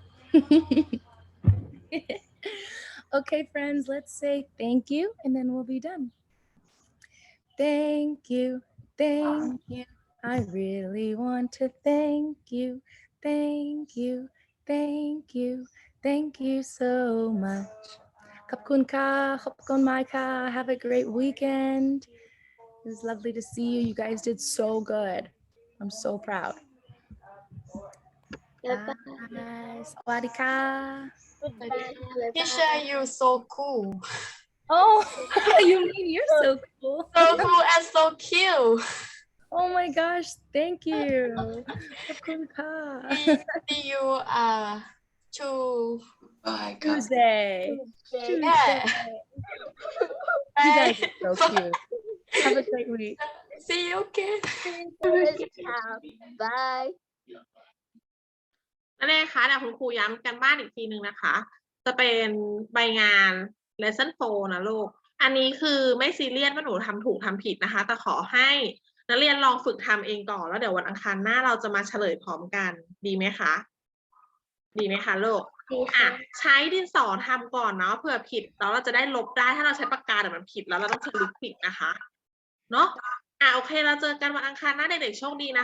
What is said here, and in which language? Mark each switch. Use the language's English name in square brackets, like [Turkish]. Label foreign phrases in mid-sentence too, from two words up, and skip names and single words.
[English] Okay, friends, let's say thank you and then we'll be done. Thank you. Thank you. I really want to thank you. Thank you. Thank you. Thank you so much. [Thai] ขอบค่ะ ขอบไหมค่ะ. [English] Have a great weekend. It was lovely to see you. You guys did so good. I'm so proud. Bye. [Thai] สวัสดีค่ะ. [English] Teacher, you so cool. Oh, you mean you're so cool. So cool and so cute. Oh my gosh, thank you. [Thai] ขอบค่ะ. [English] See you Tuesday. Yeah. You guys are so cute. Have a great week. See you again. Bye. [Thai] นั่นเองค่ะเดี๋ยวคุณครูย้ำกันบ้านอีกทีนึงนะคะ จะเป็นใบงาน lesson 4 นะลูก อันนี้คือไม่ซีเรียสว่าหนูทำถูกทำผิดนะคะ แต่ขอให้นักเรียนลองฝึกทำเองก่อนแล้วเดี๋ยววันอังคารหน้าเราจะมาเฉลยพร้อมกันดีไหมคะดีไหมคะลูกใช้ดินสอทำก่อนเนาะเผื่อผิดแล้วเราจะได้ลบได้ถ้าเราใช้ปากกาเดี๋ยวมันผิดแล้วเราต้องสรุปผิดนะคะเนาะโอเคเราเจอกันวันอังคารหน้าเด็กๆโชคดีนะคะ